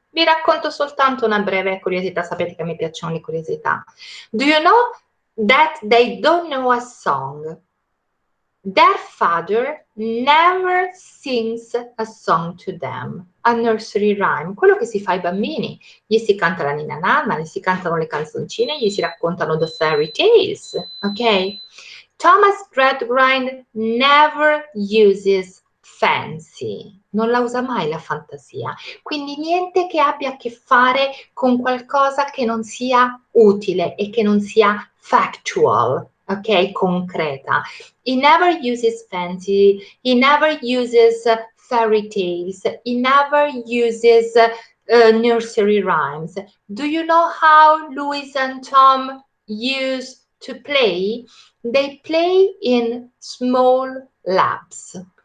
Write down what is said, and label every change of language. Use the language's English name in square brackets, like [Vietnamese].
[Italian] Vi racconto soltanto una breve curiosità, sapete che a me piacciono le curiosità. [English] Do you know that they don't know a song? Their father never sings a song to them, a nursery rhyme, [Italian] quello che si fa ai bambini. Gli si canta la ninna nanna, gli si cantano le canzoncine, gli si raccontano [English] the fairy tales, [Italian] ok? [English] Thomas Gradgrind never uses fancy, [Italian] non la usa mai la fantasia, quindi niente che abbia a che fare con qualcosa che non sia utile e che non sia factual, ok, concreta. [English] He never uses fancy, he never uses fairy tales, he never uses nursery rhymes. Do you know how Louis and Tom used to play? They play in small labs.